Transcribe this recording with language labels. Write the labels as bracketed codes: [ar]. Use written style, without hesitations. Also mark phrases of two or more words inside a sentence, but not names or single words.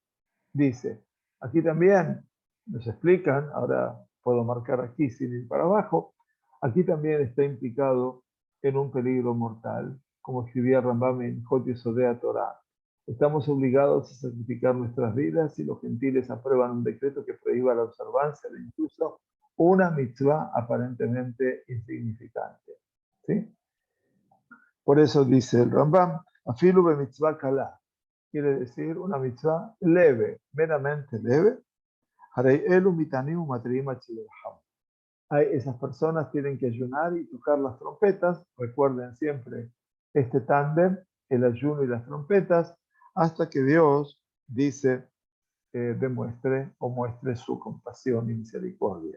[es] Dice, aquí también nos explican, ahora puedo marcar aquí sin ir para abajo, aquí también está implicado en un peligro mortal, como escribía Rambam en Jot Yesodea Torah. Estamos obligados a sacrificar nuestras vidas y los gentiles aprueban un decreto que prohíba la observancia de incluso una mitzvah aparentemente insignificante. ¿Sí? Por eso dice el Rambam, [he] אפילו במצווה קלה, [es] quiere decir una mitzvah leve, meramente leve. Esas personas tienen que ayunar y tocar las trompetas. Recuerden siempre este tándem, el ayuno y las trompetas, hasta que Dios dice, demuestre o muestre su compasión y misericordia.